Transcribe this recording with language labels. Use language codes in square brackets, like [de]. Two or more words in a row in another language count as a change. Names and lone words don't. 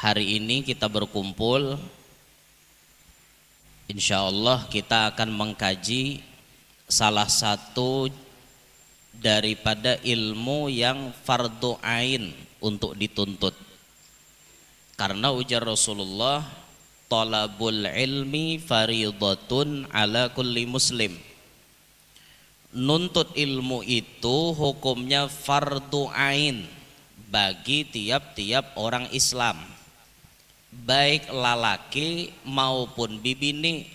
[id] Hari ini kita berkumpul, [ar] إن شاء الله [id] kita akan mengkaji salah satu daripada ilmu yang fardu ain untuk dituntut. Karena ujar Rasulullah, [ar] طلب العلم فريضة على كل مسلم. [bjn] Nuntut ilmu itu hukumnya fardu ain bagi tiap-tiap orang Islam, baik lalaki maupun bibini.